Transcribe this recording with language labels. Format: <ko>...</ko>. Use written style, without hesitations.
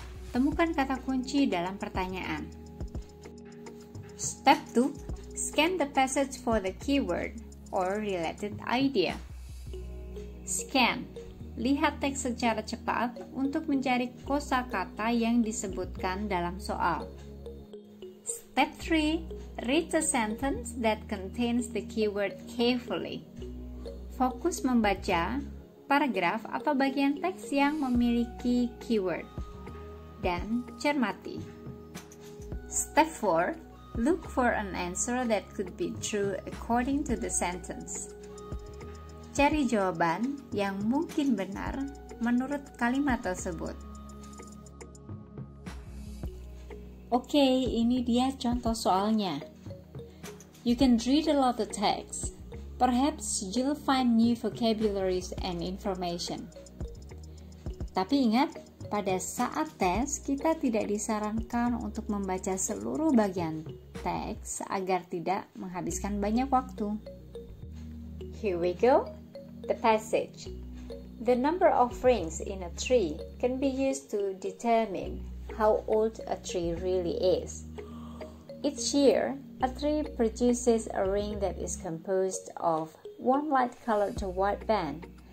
<id>Temukan kata kunci dalam pertanyaan.</id> <en>Step 2, scan the passage for the keyword or related idea.</en> <id>Scan, lihat teks secara cepat untuk mencari kosakata yang disebutkan dalam soal.</id> <en>Step 3, read the sentence that contains the keyword carefully.</en> <id>Fokus membaca paragraf atau bagian teks yang memiliki keyword dan cermati.</id> <en>Step 4, look for an answer that could be true according to the sentence.</en> <id>Cari jawaban yang mungkin benar menurut kalimat tersebut. Oke, ini dia contoh soalnya.</id> <en>You can read a lot of text. Perhaps you'll find new vocabularies and information.</en> <id>Tapi ingat, pada saat tes kita tidak disarankan untuk membaca seluruh bagian teks agar tidak menghabiskan banyak waktu.</id> <en>Here we go. The passage. The number of rings in a tree can be used to determine how old a tree really is. Each year, a tree produces a ring that is composed of one light-colored white band</en>